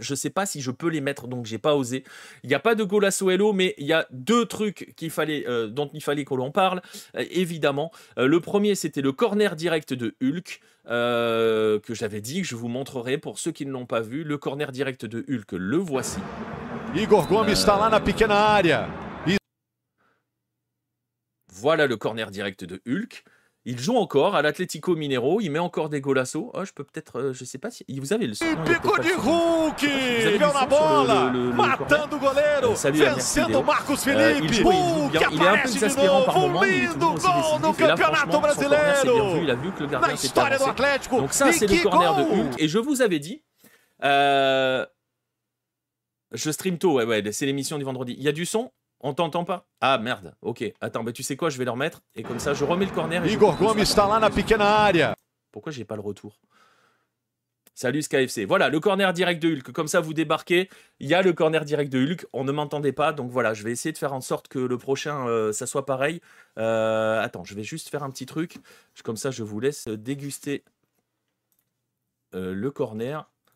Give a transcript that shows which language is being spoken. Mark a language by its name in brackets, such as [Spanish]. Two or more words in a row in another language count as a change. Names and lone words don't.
[French] Je sais pas si je peux les mettre, donc j'ai pas osé. Il n'y a pas de golasso LO, mais il y a 2 trucs dont il fallait que l'on parle. Évidemment. Le premier, c'était le corner direct de Hulk. Que j'avais dit que je vous montrerai pour ceux qui ne l'ont pas vu. Le corner direct de Hulk, le voici. [Portuguese] Igor Gomes está lá na pequena área. [French] Voilà le corner direct de Hulk. Il joue encore à l'Atlético Mineiro, il met encore des golassos. Oh, je peux peut-être, je sais pas si vous avez le son. [Portuguese] Pico de Hulk, pegou na bola, matando o goleiro, vencendo Marcos Felipe. [French] Hulk il est un peu exaspérant par moment, mais il est toujours aussi décisif. Et là, franchement, son corner, c'est bien vu, il a vu que le gardien s'était avancé. Donc ça, c'est le corner de Hulk. Et je vous avais dit, je stream tôt, ouais, c'est l'émission du vendredi. Il y a du son? On t'entend pas? Ah merde, ok. Attends, tu sais quoi, je vais le remettre. Et comme ça, je remets le corner. Et [Portuguese] Igor Gomes está lá na pequena área. [French] Pourquoi j'ai pas le retour? Salut SKFC. Voilà, le corner direct de Hulk. Comme ça, vous débarquez. Il y a le corner direct de Hulk. On ne m'entendait pas. Donc voilà, je vais essayer de faire en sorte que le prochain, ça soit pareil. Attends, je vais juste faire un petit truc. Comme ça, je vous laisse déguster le corner.